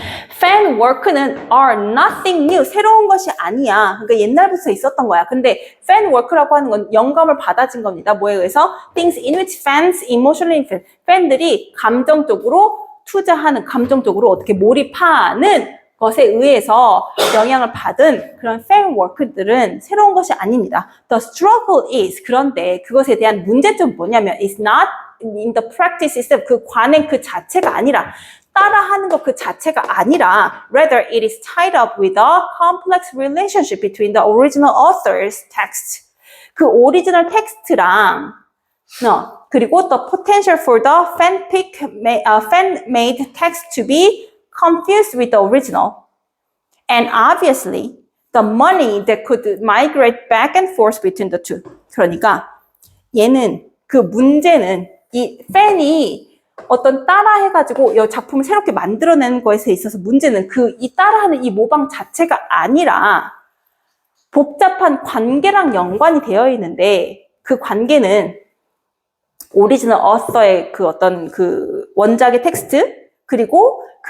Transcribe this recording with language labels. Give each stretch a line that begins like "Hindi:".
English: Fan work는 are nothing new,
Korean: 새로운 것이 아니야. 그러니까 옛날부터 있었던 거야. 근데 fan work라고 하는 건 영감을 받아진 겁니다. 뭐에 의해서?
English: Things in which fans emotionally invest.
Korean: 팬들이 감정적으로 투자하는, 감정적으로 어떻게 몰입하는 것에 의해서 영향을 받은 그런 fan work들은 새로운 것이 아닙니다.
English: The struggle is,
Korean: 그런데 그것에 대한 문제점은 뭐냐면 is not in the practice system, 그 관행 그 자체가 아니라,
English: 따라하는 것 그 자체가 아니라 rather it is tied up with a complex relationship between the original author's text.
Korean: 그 오리지널 텍스트랑 그리고
English: the potential for the fan-made text to be confused with the original. And obviously the money that could migrate back and forth between the two.
Korean: 그러니까 그 문제는 이 팬이 어떤 따라해가지고 이 작품을 새롭게 만들어내는 것에 있어서 문제는 이 따라하는 이 모방 자체가 아니라 복잡한 관계랑 연관이 되어 있는데 그 관계는 오리지널 어서의 원작의 텍스트 그리고